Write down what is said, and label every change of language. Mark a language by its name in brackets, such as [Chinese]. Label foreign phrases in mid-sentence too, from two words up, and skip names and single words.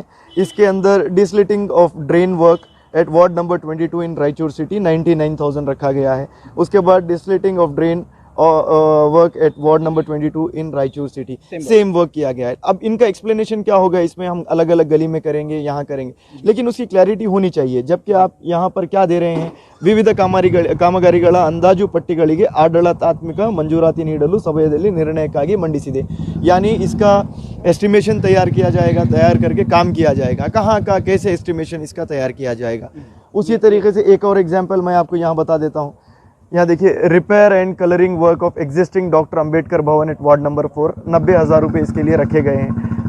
[Hindi] इसके अंदर [English] desilting of drain work at ward number 22 in Raichur city [Hindi] 99,000 रखा गया है। उसके बाद [English] desilting of drain work at ward number 22 in Raichur city, same work [Hindi] किया गया है। अब इनका एक्सप्लेनेशन क्या होगा, इसमें हम अलग अलग गली में करेंगे, यहाँ करेंगे, लेकिन उसकी क्लैरिटी होनी चाहिए। जबकि आप यहाँ पर क्या दे रहे हैं, [Kannada] विविध ಕಾಮಗಾರಿಗಳ ಅಂದಾಜು ಪಟ್ಟಿಗಳಿಗೆ ಆಡಳಿತಾತ್ಮಕ ಮಂಜೂರಾತಿ ನೀಡಲು ಸಭೆಯಲ್ಲಿ ನಿರ್ಣಯಕ್ಕಾಗಿ ಮಂಡಿಸಿದೆ। [Hindi] यानी इसका एस्टिमेशन तैयार किया जाएगा, तैयार करके काम किया जाएगा, कहाँ का कैसे एस्टिमेशन इसका तैयार किया जाएगा। उसी तरीके से एक और एग्जाम्पल मैं आपको यहाँ बता देता हूँ। यहाँ देखिए, [English] repair and colouring work of existing Doctor Ambedkar Bhavan at ward number 4, [Hindi] 90,000 रुपये इसके लिए रखे गए हैं।